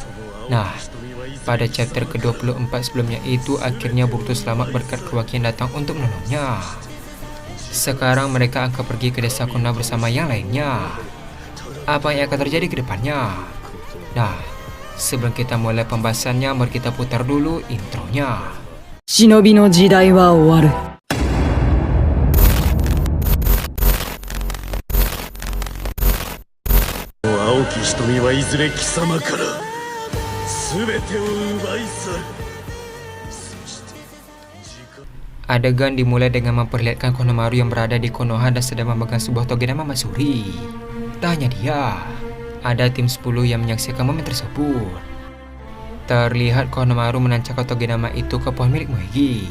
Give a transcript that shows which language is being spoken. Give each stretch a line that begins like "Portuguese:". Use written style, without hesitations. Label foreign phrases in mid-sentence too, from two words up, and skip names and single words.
Indonesian: Nah, pada chapter ke-24 sebelumnya itu akhirnya Boruto selamat berkat Kawaki yang datang untuk menolongnya. Sekarang mereka akan pergi ke desa Konoha bersama yang lainnya. Apa yang akan terjadi ke depannya? Nah, sebelum kita mulai pembahasannya, mari kita putar dulu intronya.
Japanese: 忍びの時代は終わる。青き瞳はいずれ貴様から全てを奪い去る。
Indonesian: Adegan dimulai dengan memperlihatkan Konohamaru yang berada di Konoha dan sedang memegang sebuah toge nama Matsuri. Tak hanya dia, ada tim 10 yang menyaksikan momen tersebut. Terlihat Konohamaru menancapkan toge nama itu ke pohon milik Moegi.